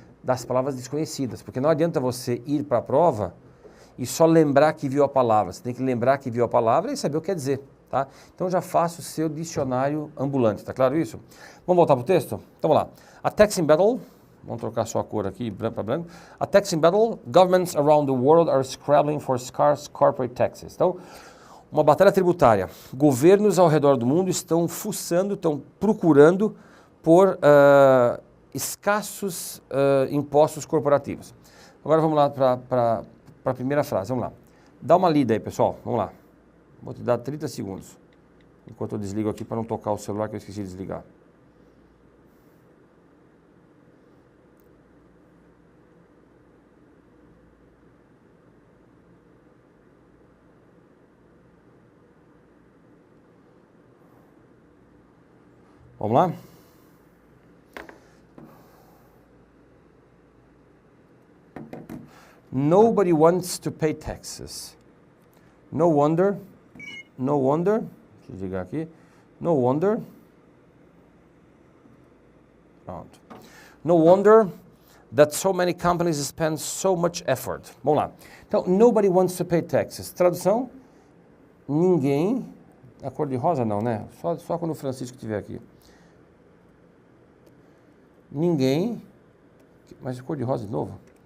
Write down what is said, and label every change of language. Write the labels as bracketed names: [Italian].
[Portuguese] das palavras desconhecidas, porque não adianta você ir para a prova e só lembrar que viu a palavra, você tem que lembrar que viu a palavra e saber o que quer dizer, tá? Então já faça o seu dicionário ambulante, tá claro isso? Vamos voltar para o texto? Então vamos lá. [English] A taxing battle, [Portuguese] vamos trocar só a cor aqui, branco para branco. [English] A taxing battle, governments around the world are scrabbling for scarce corporate taxes. [Portuguese] Então, uma batalha tributária. Governos ao redor do mundo estão fuçando, estão procurando por escassos impostos corporativos. Agora vamos lá para a primeira frase, vamos lá. Dá uma lida aí, pessoal, vamos lá. Vou te dar 30 segundos, enquanto eu desligo aqui para não tocar o celular que eu esqueci de desligar. Vamos lá? [English] Nobody wants to pay taxes. No wonder, [Portuguese] deixa eu ligar aqui, [English] no wonder, pronto. No wonder that so many companies spend so much effort. [Portuguese] Vamos lá. [English] Então, nobody wants to pay taxes. [Portuguese] Tradução, ninguém, a cor de rosa não, né? Só quando o Francisco estiver aqui. Ninguém, mas a cor de rosa de novo.